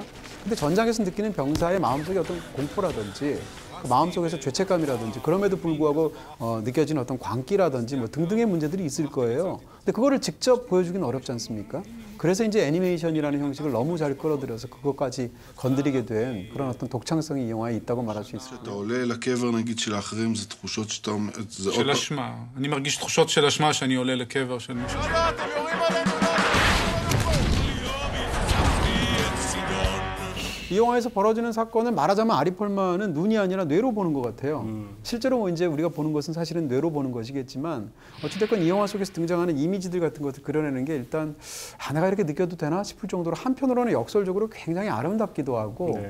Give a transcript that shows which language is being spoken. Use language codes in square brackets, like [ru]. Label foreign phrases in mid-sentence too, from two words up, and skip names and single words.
[ko] 근데 전장에서 느끼는 병사의 마음속에 어떤 공포라든지 그 마음속에서 죄책감이라든지 그럼에도 불구하고 느껴지는 어떤 광기라든지 뭐 등등의 문제들이 있을 거예요. 근데 그거를 직접 보여주기는 어렵지 않습니까? 그래서 이제 애니메이션이라는 형식을 너무 잘 끌어들여서 그것까지 건드리게 된 그런 어떤 독창성이 이 영화에 있다고 말할 수 있습니다. [he] כשאתה עולה לקבר נגיד של האחרים זה תחושות שאתה... של אשמה. אני מרגיש תחושות של אשמה שאני עולה לקבר של מישהו. [ko] 이 영화에서 벌어지는 사건을 말하자면 아리 폴만은 눈이 아니라 뇌로 보는 것 같아요. 실제로 이제 우리가 보는 것은 사실은 뇌로 보는 것이겠지만 어찌됐건 이 영화 속에서 등장하는 이미지들 같은 것을 그려내는 게 일단 내가 이렇게 느껴도 되나 싶을 정도로 한편으로는 역설적으로 굉장히 아름답기도 하고 네.